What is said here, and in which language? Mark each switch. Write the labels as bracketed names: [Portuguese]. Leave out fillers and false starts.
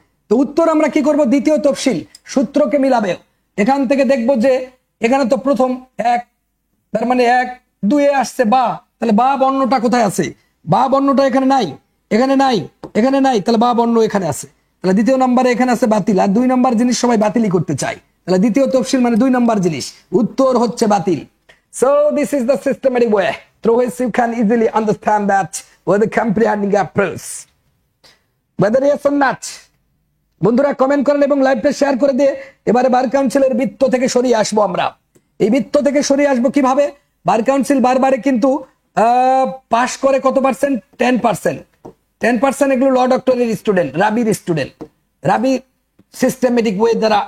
[Bangla] তো উত্তর আমরা কি করব, দ্বিতীয় তফসিল সূত্রকে মিলাবে। এখান থেকে দেখব যে এখানে তো প্রথম 1, তার মানে 1 2 এ আসছে বা, তাহলে বা বর্ণটা কোথায় আছে, বা বর্ণটা এখানে নাই, এখানে নাই, এখানে নাই, তাহলে বা বর্ণ এখানে আছে, তাহলে দ্বিতীয় নম্বরে এখানে আছে বাতিল। আর 2 নম্বর জিনিস সবাই বাতিলই করতে চায়, তাহলে দ্বিতীয় তফসিল মানে 2 নম্বর জিনিস, উত্তর হচ্ছে বাতিল। [English] So this is the systematic way through which you can easily understand that with the comprehending approach. Whether yes or not, [Bangla] বন্ধুরা কমেন্ট করেন এবং লাইভটা শেয়ার করে দিয়ে এবারে বার কাউন্সিলের বৃত্ত থেকে সরিয়ে আসবো আমরা। এই বৃত্ত থেকে সরিয়ে আসবো কিভাবে, বার কাউন্সিল বারবারে কিন্তু পাস করে কত পার্সেন্ট, 10%। এগুলো ল ডক্টরের স্টুডেন্ট, রাবির স্টুডেন্ট, রাবি সিস্টেমেটিক ওয়ে দ্বারা।